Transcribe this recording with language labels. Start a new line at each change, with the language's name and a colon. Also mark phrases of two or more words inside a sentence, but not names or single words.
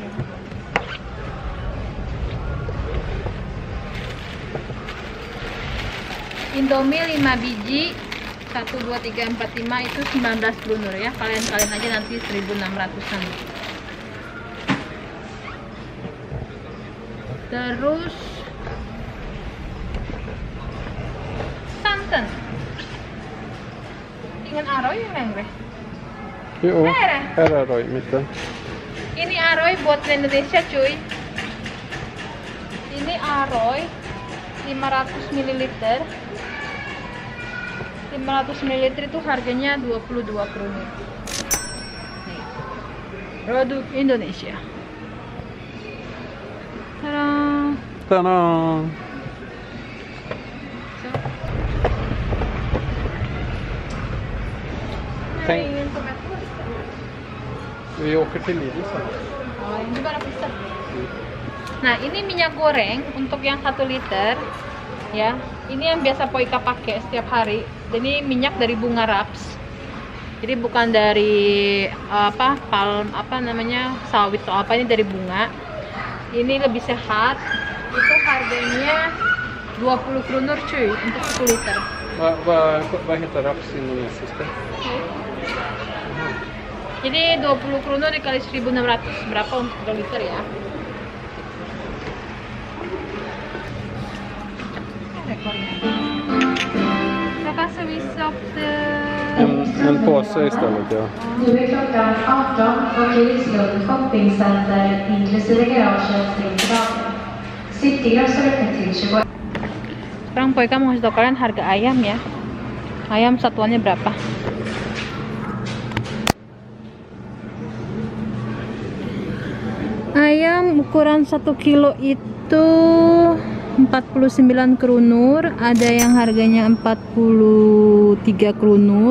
Indonesian: Indomie 5 biji 1, 2, 3, 4, 5 itu 19 krunur ya. Kalian aja nanti 1.600-an. Terus santan. Dengan Aroy yang enggak?
Swedish: Jo, här är Roy i mitten.
Indonesian: Ini Aroy buat Indonesia cuy. Ini Aroy 500 ml. 500 ml itu harganya 22 krunur. Nih. Produk Indonesia. Tada. Tada!
Swedish: Tänk, vi åker till Lidl sen.
Indonesian: Oh, ini juga bisa. Nah, ini minyak goreng untuk yang 1 liter ya. Ini yang biasa Poika pakai setiap hari. Ini minyak dari bunga raps. Jadi bukan dari palm sawit atau apa, ini dari bunga. Ini lebih sehat. Itu harganya 20 krunur cuy untuk 1 liter.
Swedish: Vad heter raps indonesiska?
Indonesian: Jadi 20 krunur dikali 1.600 berapa untuk 1 liter ya?
Swedish: Jag kan visa upp En påse istället, ja. Nu är klockan 18 och Krislund shoppingcenter inklusive garaget stängt för dagen. Citygross är öppet till 21.
Indonesian: Sekarang Poika mau kasih tau kalian harga ayam ya. Ayam satuannya berapa? Ayam ukuran 1 kilo itu 49 krunur, ada yang harganya 43 krunur.